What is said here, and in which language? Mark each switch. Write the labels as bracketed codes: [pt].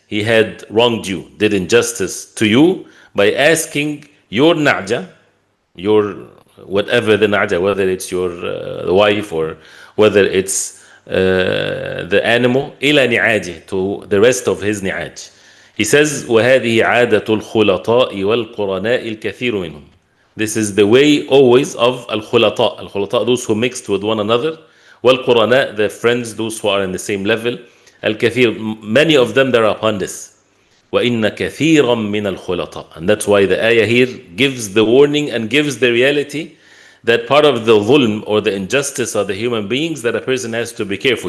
[en] He had wronged you, did injustice to you by asking your na'ja, your whatever the na'ja, whether it's your wife or whether it's the animal, [ar] إِلَى نِعَاجِ, [en] to the rest of his ni'aj. He says, [ar] وَهَذِهِ عَادَةُ الْخُلَطَاءِ وَالْقُرَنَاءِ الْكَثِيرُ مِنْهُمْ. [en] This is the way always of al-khulata. Al-khulata, those who mixed with one another. Wal-qurana, the friends, those who are in the same level. Al-kathir, many of them, they're upon this. [ar] وَإِنَّ كَثِيرًا مِنَ الْخُلَطَاءِ. [en] And that's why the ayah here gives the warning and gives the reality that part of the dhulm or the injustice of the human beings, that a person has to be careful.